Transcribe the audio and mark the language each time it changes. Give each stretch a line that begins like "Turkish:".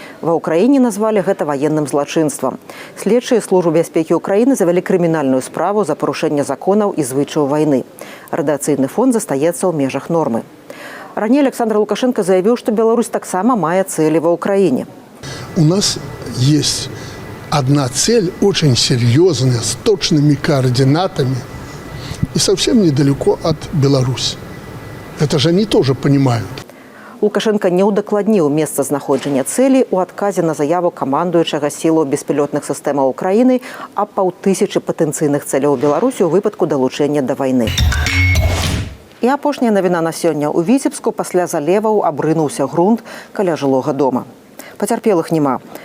Belarusian: Ва ўкраіне назвалі гэта ваенным злачынствам. Следчыя службы бяспекі ўкраіны завялі крымінальную справу за парушэнне законаў і звычаяў вайны. Радыяцыйны фон застаецца ў межах нормы. Раней Александр Лукашенко заявіў, што Беларусь таксама мае цэлі ва ўкраіне.
Russian: У нас есть одна цель, очень серьезная, с точными координатами и совсем недалеко от Беларуси. Это же они тоже понимают.
Belarusian: Лукашенко не ўдакладніў месцазнаходжання цэлей у адказе на заяву камандуючага сілаў беспілотных сістэмаў Украіны аб 5000 патэнцыйных цэляў Беларусі ў выпадку далучэння да вайны. І апошняя навіна на сёння. У Віцебску пасля залеваў абрынуўся грунт каля жылога дома. Пацярпелых няма.